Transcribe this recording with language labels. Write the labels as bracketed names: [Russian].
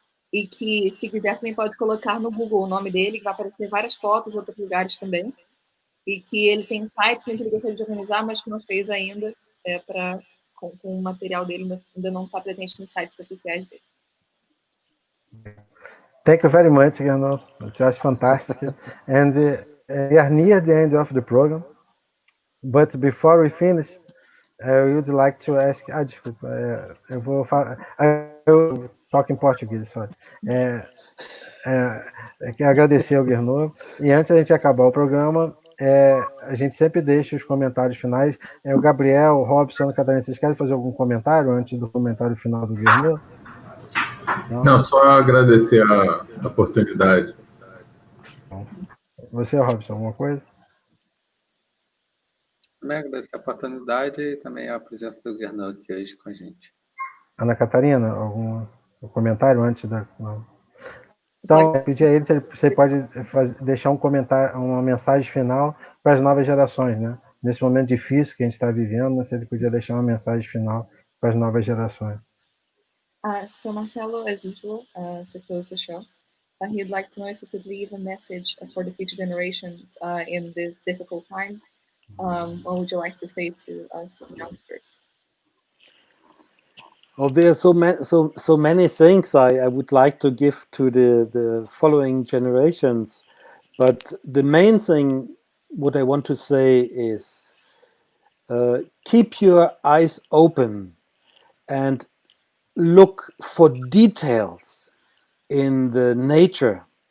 [Portuguese] E que, se quiser, também pode colocar no Google o nome dele, que vai aparecer várias fotos de outros lugares também. E que ele tem sites que ele gostaria de organizar, mas que não fez ainda, com o material dele ainda não está presente nos sites oficiais dele. [English] Thank you very much, Gernot. It's just fantastic. And we are near the end of the program. But before we finish, I would like to ask. [Portuguese] Desculpa. Eu vou falar. Eu toco em português, sorry. Quero agradecer ao Gernot. E antes da gente acabar o programa, a gente sempre deixa os comentários finais. O Gabriel, o Robson, a Catarina, vocês querem fazer algum comentário antes do comentário final do Gernot? Não, só agradecer a oportunidade. Você, Robson, alguma coisa? Também agradecer a oportunidade e também a presença do Gernot aqui hoje com a gente. Ana Catarina, algum comentário antes da... Não. Então, pedir a ele se você pode deixar um comentário, uma mensagem final para as novas gerações, né? Nesse momento difícil que a gente está vivendo, se ele podia deixar uma mensagem final para as novas gerações. [English] So Marcelo, as usual, to close the show, he'd like to know if you could leave a message for the future generations in this difficult time. What would you like to say to us youngsters? Oh, there are so many things I would like to give to the following generations, but the main thing what I want to say is keep your eyes open and look for details in the nature.